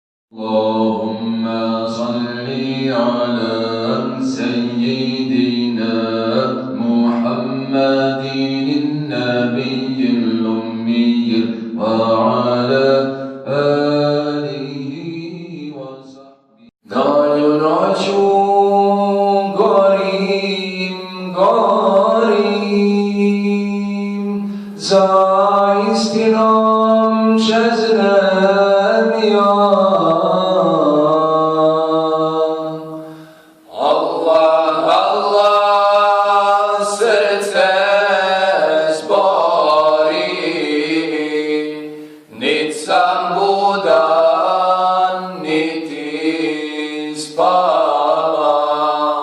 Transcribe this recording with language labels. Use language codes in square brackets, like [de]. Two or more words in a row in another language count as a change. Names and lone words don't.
[ar] اللهم صل على سيدنا محمد النبي الأمي وعلى آله وصحبه. [bs] Danju noću gorim, za istinom čeznem ja. Sam budan, niti spavam.